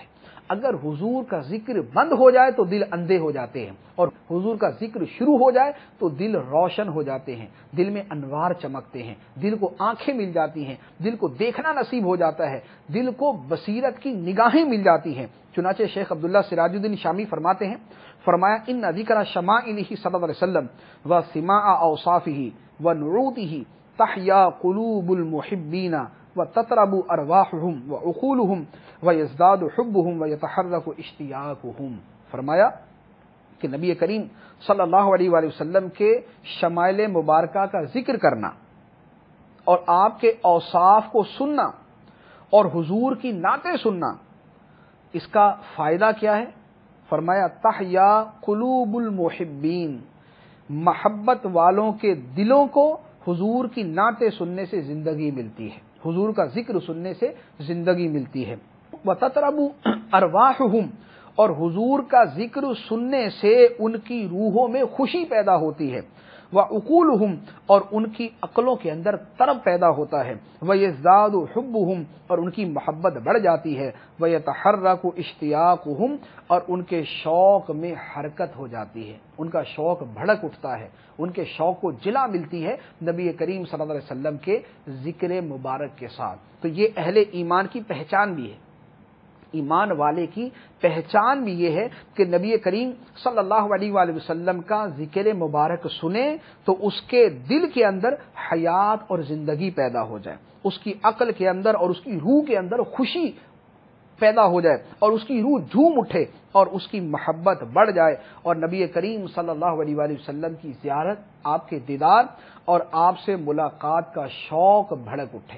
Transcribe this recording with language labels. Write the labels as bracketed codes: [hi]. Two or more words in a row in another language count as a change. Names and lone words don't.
[ur] اگر حضور کا ذکر بند ہو جائے تو دل اندھے ہو جاتے ہیں، اور حضور کا ذکر شروع ہو جائے تو دل روشن ہو جاتے ہیں، دل میں انوار چمکتے ہیں، دل کو آنکھیں مل جاتی ہیں، دل کو دیکھنا نصیب ہو جاتا ہے، دل کو بصیرت کی نگاہیں مل جاتی ہیں۔ چنانچہ شیخ عبداللہ سراج الدین شامی فرماتے ہیں، فرمایا [ar] ان ذکر شمائلہ صلی اللہ علیہ وسلم و سماع اوصافہ ونعوتہ تحیا قلوب المحبین وتطرب ارواحهم وعقولهم ويزداد حبهم ويتحرك اشتياقهم۔ [ur] فرمایا کہ نبی کریم [ar] صلی اللہ علیہ وآلہ وسلم [ur] کے شمائل مبارکہ کا ذکر کرنا اور آپ کے اوصاف کو سننا اور حضور کی نعتیں سننا، اس کا فائدہ کیا ہے؟ فرمایا [ar] تحیا قلوب المحبین، [ur] محبت والوں کے دلوں کو حضور کی نعتیں سننے سے زندگی ملتی ہے، حضور کا ذکر سننے سے زندگی ملتی ہے۔ [ar] وَتَطْرَبُ أَرْوَاحُهُمْ، [ur] اور حضور کا ذکر سننے سے ان کی روحوں میں خوشی پیدا ہوتی ہے، وَعُقُولُهُمْ، اور ان کی عقلوں کے اندر طرب پیدا ہوتا ہے، [ar] وَيَزْدَادُ حُبُّهُمْ، [ur] اور ان کی محبت بڑھ جاتی ہے، [ar] وَيَتَحَرَّكُ اشْتِيَاقُهُمْ، [ur] اور ان کے شوق میں حرکت ہو جاتی ہے، ان کا شوق بھڑک اٹھتا ہے، ان کے شوق کو جلا ملتی ہے نبی کریم [ar] صلی اللہ علیہ وسلم [ur] کے ذکر مبارک کے ساتھ۔ تو یہ اہل ایمان کی پہچان بھی ہے، ایمان والے کی پہچان بھی یہ ہے کہ نبی کریم [ar] صلی اللہ علیہ وآلہ وسلم [ur] کا ذکر مبارک سنیں تو اس کے دل کے اندر حیات اور زندگی پیدا ہو جائے، اس کی عقل کے اندر اور اس کی روح کے اندر خوشی پیدا ہو جائے اور اس کی روح جھوم اٹھے اور اس کی محبت بڑھ جائے اور نبی کریم [ar] صلی اللہ علیہ وآلہ وسلم [ur] کی زیارت، آپ کے دیدار اور آپ سے ملاقات کا شوق بھڑک اٹھے۔